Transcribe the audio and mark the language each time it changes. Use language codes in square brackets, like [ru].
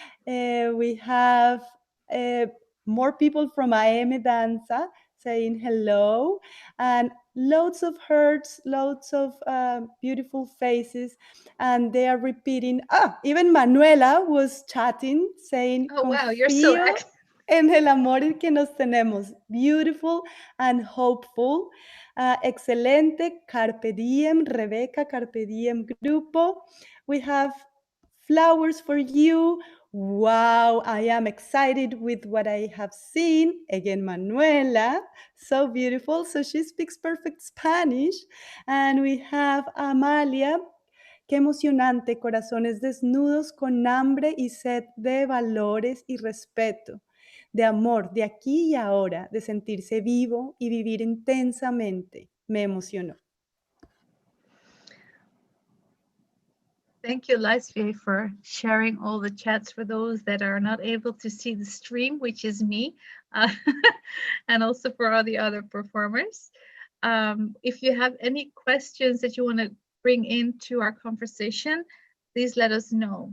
[en] We have more people from AM Danza saying hello, and loads of hearts, loads of beautiful faces, and they are repeating. Even Manuela was chatting, saying, oh, wow, you're so [es] confío en el amor que nos tenemos. [en] Beautiful and hopeful. [es] Excelente, [en] carpe diem, Rebeca, carpe diem grupo. We have flowers for you. Wow, I am excited with what I have seen. Again, Manuela, so beautiful. So she speaks perfect Spanish. And we have Amalia. [es] Qué emocionante, corazones desnudos con hambre y sed de valores y respeto, de amor, de aquí y ahora, de sentirse vivo y vivir intensamente. Me emocionó. [en] Thank you, Laisvie, for sharing all the chats for those that are not able to see the stream, which is me, and also for all the other performers. If you have any questions that you want to bring into our conversation, please let us know.